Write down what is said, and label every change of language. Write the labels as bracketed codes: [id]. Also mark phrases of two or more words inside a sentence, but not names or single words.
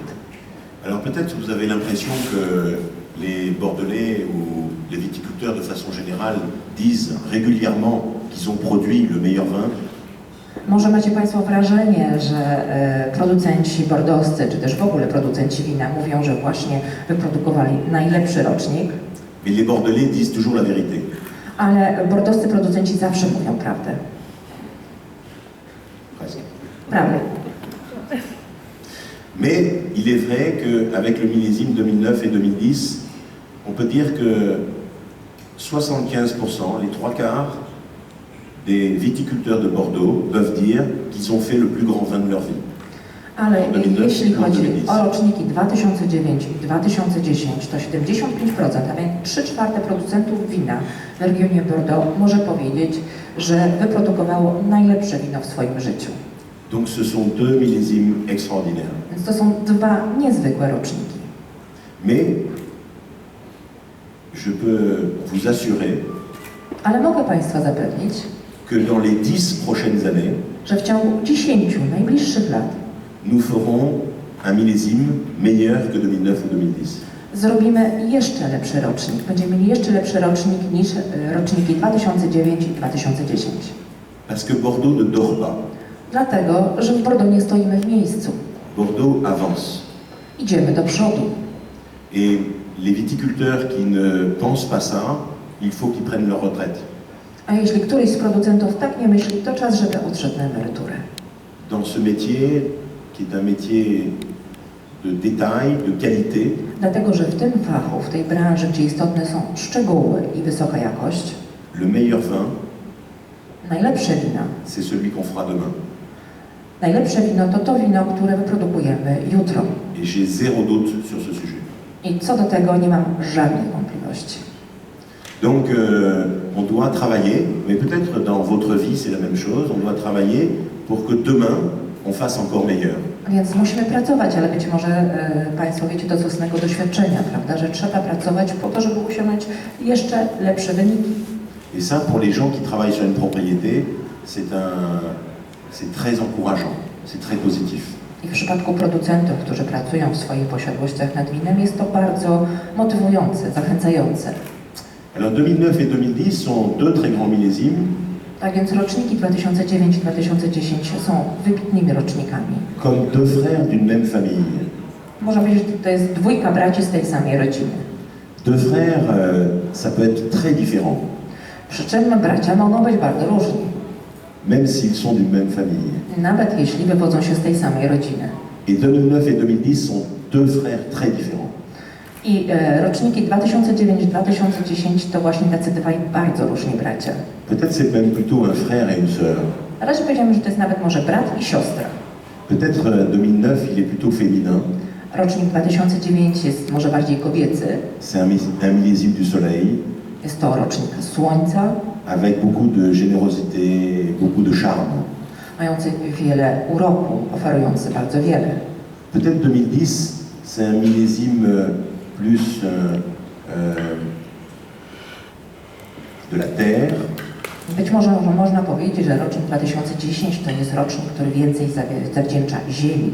[fr] Alors peut-être que vous avez l'impression que les Bordelais ou les viticulteurs de façon générale disent régulièrement qu'ils ont produit le meilleur vin. [pl] Może macie Państwo wrażenie, że producenci bordowscy, czy też w ogóle producenci wina mówią, że właśnie wyprodukowali najlepszy rocznik. [fr] Mais les Bordelais disent toujours la vérité. [pl] Ale bordowscy producenci zawsze mówią prawdę. [fr] Presque. [pl] Prawie. [fr] Mais il est vrai qu'avec le millésime 2009 et 2010, on peut dire que 75%, les trois quarts des viticulteurs de Bordeaux peuvent dire qu'ils ont fait le plus grand vin de leur vie. [pl] Ale jeśli chodzi o roczniki 2009 i 2010, to 75%, a więc 3/4 producentów wina w regionie Bordeaux może powiedzieć, że wyprodukowało najlepsze wino w swoim życiu. [fr] Donc ce sont deux millésimes extraordinaires. [pl] Więc to są dwa niezwykłe roczniki. [fr] Mais je peux vous assurer [pl] Ale mogę Państwa zapewnić, [fr] que dans les 10 prochaines années, [pl] że w ciągu 10 najbliższych lat [fr] nous ferons un millésime meilleur que 2009 ou 2010. [pl] zrobimy jeszcze lepszy rocznik. Będziemy mieli jeszcze lepszy rocznik niż roczniki 2009 i 2010. [fr] Parce que Bordeaux ne dort pas. [pl] Dlatego, że w Bordeaux nie stoimy w miejscu. [fr] Bordeaux avance. [pl] Idziemy do przodu. [fr] Et les viticulteurs qui ne pensent pas ça, il faut qu'ils prennent leur retraite. [pl] A jeśli któryś z producentów tak nie myśli, to czas, żeby odszedł na emeryturę. [fr] Dans ce métier, qui est un métier de détail, de qualité, [pl] Dlatego, że w tym fachu, w tej branży, gdzie istotne są szczegóły i wysoka jakość, [fr] le meilleur vin, [pl] najlepsze wina. [fr] c'est celui qu'on fera demain. [pl] Najlepsze wino to to wino, które wyprodukujemy jutro. [fr] Et j'ai zéro doute sur ce sujet. [pl] I co do tego nie mam żadnych wątpliwości. [fr] Donc, on doit travailler, mais peut-être dans votre vie c'est la même chose, on doit travailler pour que demain on fasse encore meilleur. [pl] Więc musimy pracować, ale być może Państwo wiecie to z własnego doświadczenia, prawda, że trzeba pracować po to, żeby osiągnąć jeszcze lepsze wyniki. [fr] Et ça, pour les gens qui travaillent sur une propriété, c'est très encourageant, c'est très positif. [pl] I w przypadku producentów, którzy pracują w swoich posiadłościach nad winem, jest to bardzo motywujące, zachęcające. [fr] Alors 2009 et 2010 sont deux très grands millésimes. [pl] Tak więc roczniki 2009 i 2010 są wybitnymi rocznikami. [fr] Comme deux frères d'une même famille. [pl] Można powiedzieć, że to jest dwójka braci z tej samej rodziny. [fr] Deux frères, ça peut être très différent. [pl] Przy czym bracia mogą być bardzo różni. [fr] même s'ils sont d'une même famille. [pl] nawet jeśli wywodzą się z tej samej rodziny. [fr] Et 2009 et 2010 sont deux frères très différents. [pl] I roczniki 2009-2010 to właśnie tacy dwaj bardzo różni bracia. [fr] Peut-être c'est même plutôt un frère et une sœur. [pl] Raczej powiedziałbym, że to jest nawet może brat i siostra. [fr] Peut-être 2009, il est plutôt féminin. [pl] Rocznik 2009 jest może bardziej kobiecy. [fr] C'est un millésime du soleil, [pl] Jest to rocznik Słońca, [fr] avec beaucoup de générosité, beaucoup de charme. [pl] mający wiele uroku, oferujący bardzo wiele. [fr] Peut-être 2010, c'est un millésime plus de la terre, [pl] Być może można powiedzieć, że rocznik 2010 to jest rocznik, który więcej zawdzięcza Ziemi,